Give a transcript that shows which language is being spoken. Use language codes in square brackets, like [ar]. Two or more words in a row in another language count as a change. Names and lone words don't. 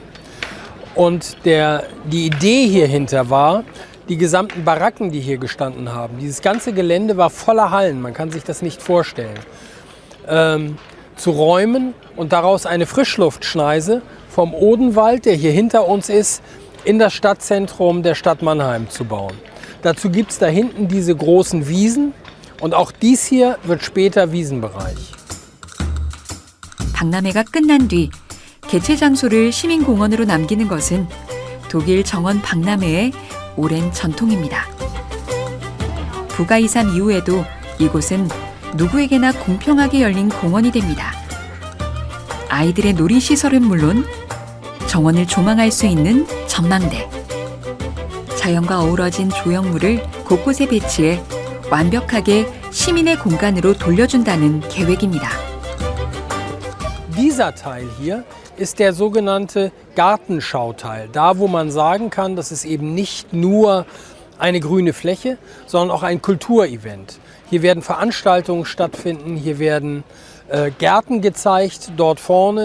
[de] Und die Idee hierhinter war, die gesamten Baracken, die hier gestanden haben, dieses ganze Gelände war voller Hallen, man kann sich das nicht vorstellen, zu räumen und daraus eine Frischluftschneise vom Odenwald, der hier hinter uns ist, in das Stadtzentrum der Stadt Mannheim zu bauen. Dazu gibt es da hinten diese großen Wiesen, Und auch dies hier wird später Wiesenbereich. [ko] 박람회가 끝난 뒤 개최 장소를 시민공원으로 남기는 것은 독일 정원 박람회의 오랜 전통입니다. 부가이산 이후에도 이곳은 누구에게나 공평하게 열린 공원이 됩니다. 아이들의 놀이시설은 물론 정원을 조망할 수 있는 전망대, 자연과 어우러진 조형물을 곳곳에 배치해 완벽하게 시민의 공간으로 돌려준다는 계획입니다. [de] Dieser Teil hier ist der sogenannte Gartenschauteil. Da, wo man sagen kann, das ist eben nicht nur eine grüne Fläche, sondern auch ein Kulturevent. Hier werden Veranstaltungen stattfinden, hier werden Gärten gezeigt, dort vorne.